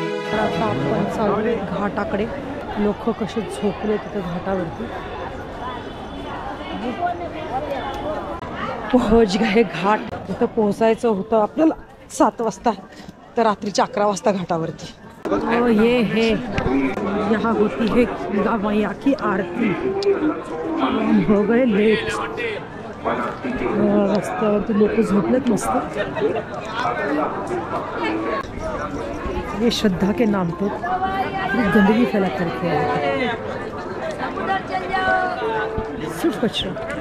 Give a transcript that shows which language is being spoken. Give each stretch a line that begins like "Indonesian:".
Marathi: तर आता आपण चालू घाटाकडे. लोक कसे झोपले तिथे घाटावरती.
Hindi: पोहोच गए घाट.
Marathi: तिथं पोहोचायचं होतं आपल्याला 7 वाजता, तर रात्रीच्या 11 वाजता घाटावरती.
Hindi: ये है यहाँ होती है गंगा मैया की आरती. हम हो गए लेट.
Marathi: रस्त्यावरती लोक झोपलेत मस्त.
Hindi: ये श्रद्धा के नाम पर गंदगी फैला करके है, सिर्फ कचरा.